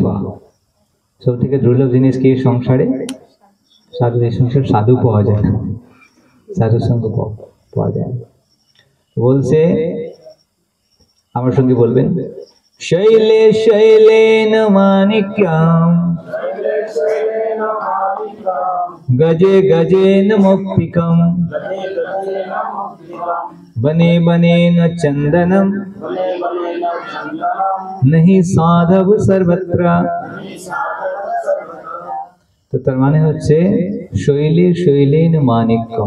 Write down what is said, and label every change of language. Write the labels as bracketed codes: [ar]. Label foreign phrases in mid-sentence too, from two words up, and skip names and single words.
[bn] সব থেকে দুর্লভ জিনিস কি সংসারে? সাধু। এই সংসার সাধু পাওয়া যায় না, সাধু সঙ্গ পাওয়া যায় না। বলছে, আমার সঙ্গে বলবেন, [sa] শৈলে শৈলেন মানিক্যম, गजे गजेन मौक्तिकम, बने बने न चंदनम, नहीं साधव सर्वत्र। [bn] তো তার মানে হচ্ছে [sa] শৈলে শৈলেন মানিক্যম।